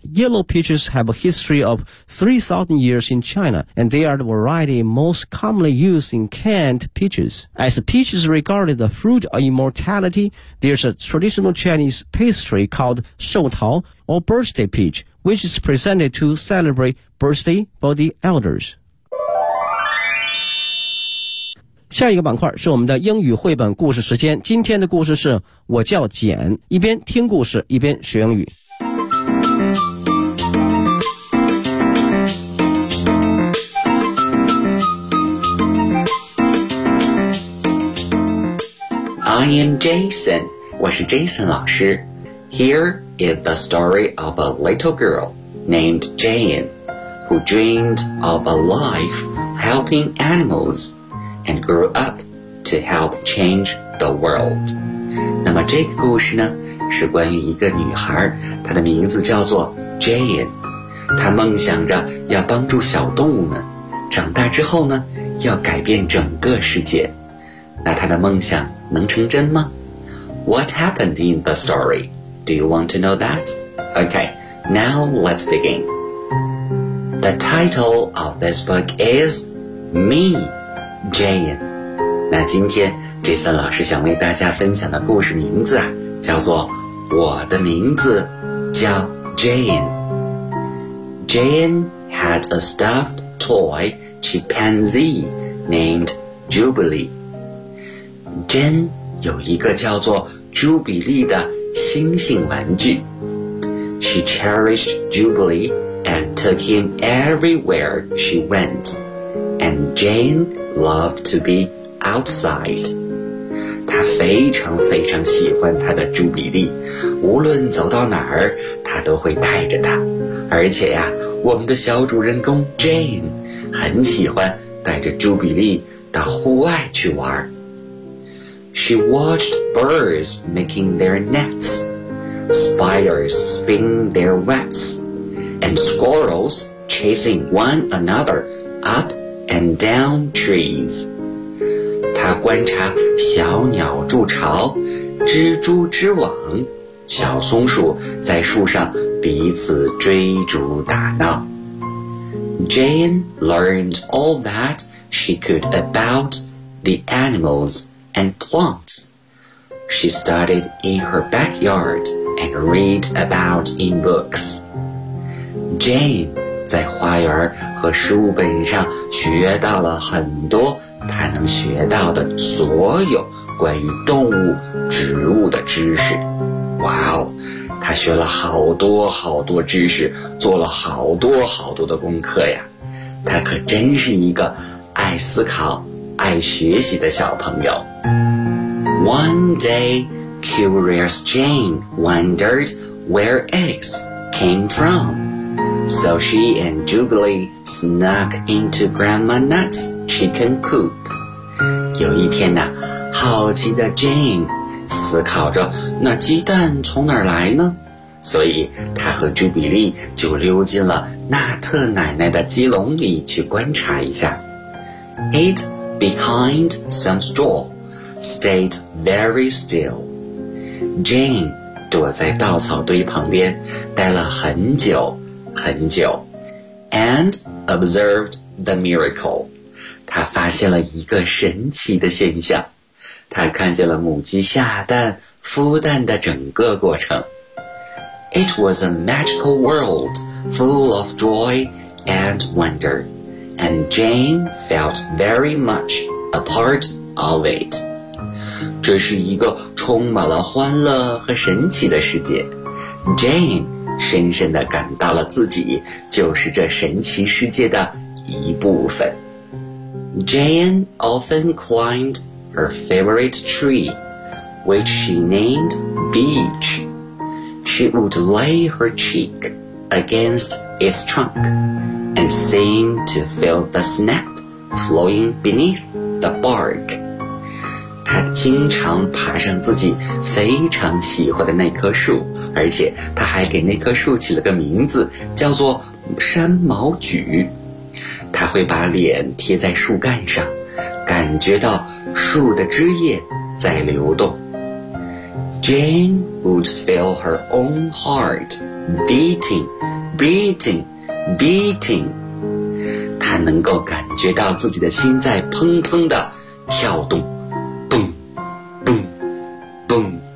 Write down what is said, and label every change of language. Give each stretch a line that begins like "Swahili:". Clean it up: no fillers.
English: Yellow peaches have a history of 3,000 years in China, and they are the variety most commonly used in canned peaches. As peaches regarded the fruit of immortality, there's a traditional Chinese pastry called Shou Tao, or birthday peach,which is presented to celebrate birthday for the elders.
Chinese: 下一个板块是我们的英语绘本故事时间。今天的故事是我叫简，一边听故事一边学英语。
English: I am Jason,
Chinese: 我是 Jason 老师。
English: Here is the story of a little girl named Jane, who dreamed of a life helping animals and grew up to help change the world.
Chinese: 那么这个故事呢，是关于一个女孩，她的名字叫做 Jane。她梦想着要帮助小动物们，长大之后呢，要改变整个世界。那她的梦想能成真吗？
English: What happened in the story? Do you want to know that? Okay, now let's begin. The title of this book is Me, Jane.
Chinese: 那今天 Jason 老师想为大家分享的故事名字啊，叫做我的名字叫 Jane.
English: Jane had a stuffed toy chimpanzee named Jubilee.
Chinese: Jane 有一个叫做朱比利的星星玩具。
English: She cherished Jubilee and took him everywhere she went. And Jane loved to be outside.
Chinese: 她非常非常喜欢她的朱比利，无论走到哪儿，她都会带着她。而且呀，我们的小主人公 Jane 很喜欢带着朱比利到户外去玩。
English: She watched birds making their nets, spiders spinning their webs, and squirrels chasing one another up and down trees.
Chinese: 她观察小鸟筑巢，蜘蛛织网，小松鼠在树上彼此追逐打闹。
English: Jane learned all that she could about the animals. And plants. She studied in her backyard and read about in books.
Chinese: Jane 在花园和书本上学到了很多她能学到的所有关于动物、植物的知识。哇哦，她学了好多好多知识，做了好多好多的功课呀。她可真是一个爱思考、爱学习的小朋友。
English: One day, curious Jane wondered where eggs came from. So she and Jubilee snuck into Grandma Nut's chicken coop.
Chinese: 有一天呢，好奇的 Jane 思考着那鸡蛋从哪儿来呢？所以她和 Jubilee 就溜进了纳特奶奶的鸡笼里去观察一下。
English: Hid behind some straw. Stayed very still.
Chinese: Jane 躲在稻草堆旁边待了很久很久
English: and observed the miracle.
Chinese: 她发现了一个神奇的现象，她看见了母鸡下蛋孵蛋的整个过程。
English: It was a magical world full of joy and wonder, and Jane felt very much a part of it.
Chinese: 这是一个充满了欢乐和神奇的世界。 Jane 深深地感到了自己就是这神奇世界的一部分。
English: Jane often climbed her favorite tree, which she named Beech. She would lay her cheek against its trunk and seem to feel the sap flowing beneath the bark.
Chinese: 她经常爬上自己非常喜欢的那棵树，而且她还给那棵树起了个名字，叫做山毛榉。他会把脸贴在树干上，感觉到树的枝叶在流动。
English: Jane would feel her own heart beating, beating, beating.
Chinese: 他能够感觉到自己的心在砰砰地跳动，
English: boom, boom, boom.